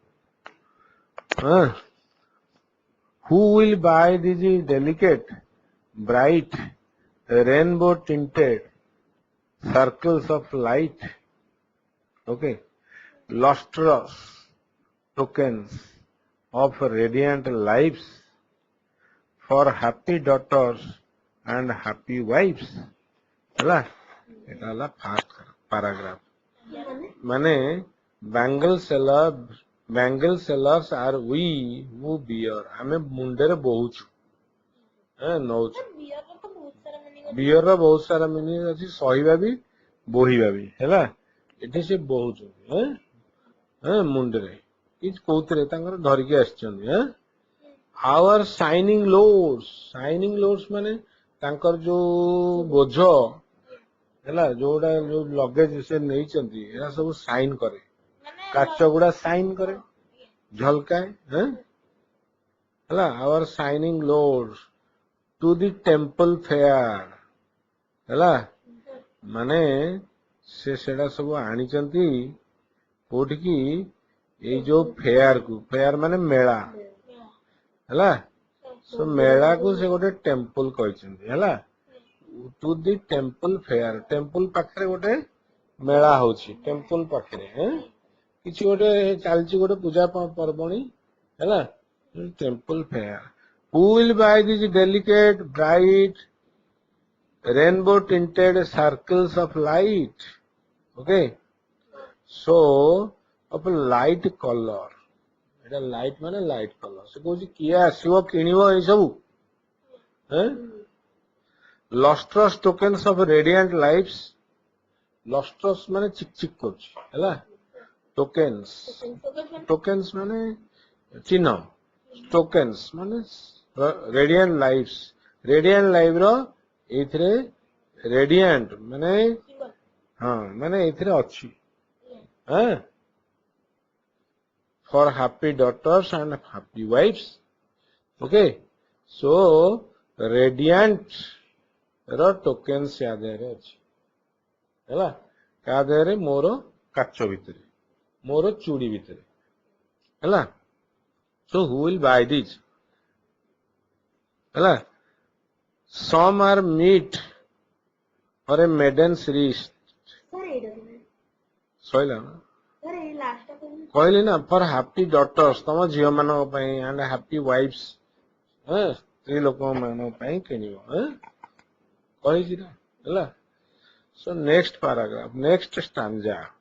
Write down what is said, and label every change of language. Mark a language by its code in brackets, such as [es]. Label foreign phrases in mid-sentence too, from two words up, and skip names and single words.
[en] who will buy these delicate bright rainbow tinted circles of light okay lustrous tokens of radiant lives for happy daughters and happy wives [or] ହେଲା ଏଟା ହେଲା [en] first paragraph ମାନେ bangle sellers are we who bear [or] ଆମେ ମୁଣ୍ଡରେ ବହୁଛୁ ନଉଛୁ ବିୟର ର ବହୁତ ସାରା ମିନିଂ ଅଛି ସହିବା ବି ବୋହିବା ବି ହେଲା ଏଠି ସେ ବହୁଛନ୍ତି ମୁଣ୍ଡରେ କି କୋଉଥିରେ ତାଙ୍କର ଧରିକି ଆସିଛନ୍ତି [en] our shining lords [or] ମାନେ ତାଙ୍କର ଯୋଉ ବୋଝ ହେଲା ଯୋଉଟା ଯୋଉ ଲଗେଜ ସେ ନେଇଛନ୍ତି ଏରା ସବୁ ସାଇନ କରେ କାଚ ଗୁଡା ସାଇନ କରେ ଝଲକାଏ ହେଲା [en] our shining lords to the temple fair [or] ହେଲା ମାନେ ସେ ସେଟା ସବୁ ଆଣିଛନ୍ତି କୋଉଠିକି ଏଇ ଯୋଉ ଫେୟାର ମାନେ ମେଳା ହେଲା so ମେଳା କୁ ସେ ଗୋଟେ ଟେମ୍ପଲ କହିଛନ୍ତି ହେଲା [en] to the temple fair [or] ଟେମ୍ପଲ ପାଖରେ ଗୋଟେ ମେଳା ହଉଛି ଟେମ୍ପଲ ପାଖରେ କିଛି ଗୋଟେ ଚାଲିଛି ଗୋଟେ ପୂଜା ପର୍ବଣୀ ହେଲା [en] temple fair who will buy these delicate bright rainbow tinted circles of light okay so of light color [or] এটা ଲାଇଟ୍ ମାନେ [en] light colour [or] ସେ କହୁଛି କିଏ ଆସିବ କିଣିବ ଏଇ ସବୁ [en] lustrous tokens of radiant lives lustrous [or] ମାନେ ଚିକ୍ ଚିକ୍ କରୁଛି ହେଲା tokens ମାନେ ଚିହ୍ନ tokens ମାନେ [en] radiant lives [or] ର ଏଇଥିରେ radiant ମାନେ ମାନେ ଏଇଥିରେ ଅଛି [en] for happy daughters and happy wives okay so radiant [or] ର tokens ୟା ଦେହରେ ଅଛି ହେଲା କା ଦେହରେ ମୋର କାଚ ଭିତରେ ମୋର ଚୁଡ଼ି ଭିତରେ ହେଲା [en] so who will buy these [or] ହେଲା [en] some are meat for a maiden's wrist [or] ସଇଲା ନା କହିଲି ନା [en] for happy daughters [or] ତମ ଝିଅ ମାନଙ୍କ ପାଇଁ [en] and happy wives [or] ସ୍ତ୍ରୀ ଲୋକ ମାନଙ୍କ ପାଇଁ କିଣିବ କହିଛି ନା ହେଲା [en] so next paragraph next stanza